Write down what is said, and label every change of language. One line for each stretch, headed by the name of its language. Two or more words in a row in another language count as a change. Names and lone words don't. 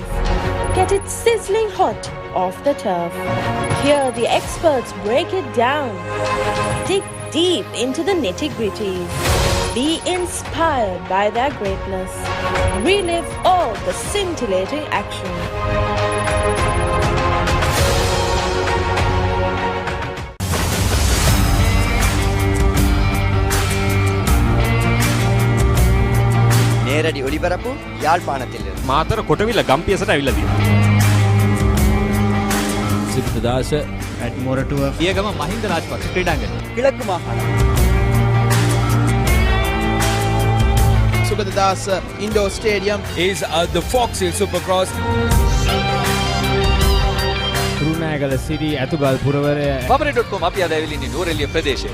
English: Get it sizzling hot off the turf. Hear the experts break it down. Dig deep into the nitty-gritties. Be inspired by their greatness. Relive all the scintillating action.
Tamil: நேரடி ஒளிபரப்பு யாழ்ப்பாணத்திலிருந்து.
Sinhala: මාතර කොටවිල ගම්පියසට ඇවිල්ලා තියෙනවා. සිද්ධදාස at Moratuwa පියගම මහින්ද රාජපක්ෂ ක්‍රීඩාංගණය.
Tamil: கிழக்கு மாகாணம்.
English: Sugadadasa Indoor Stadium is the Foxhill Supercross.
Sinhala: Thurstan City ඇතුගල් පුරවරය Papare.com අපි අද ඇවිල්ලා ඉන්නේ නූරෙලිය ප්‍රදේශයේ.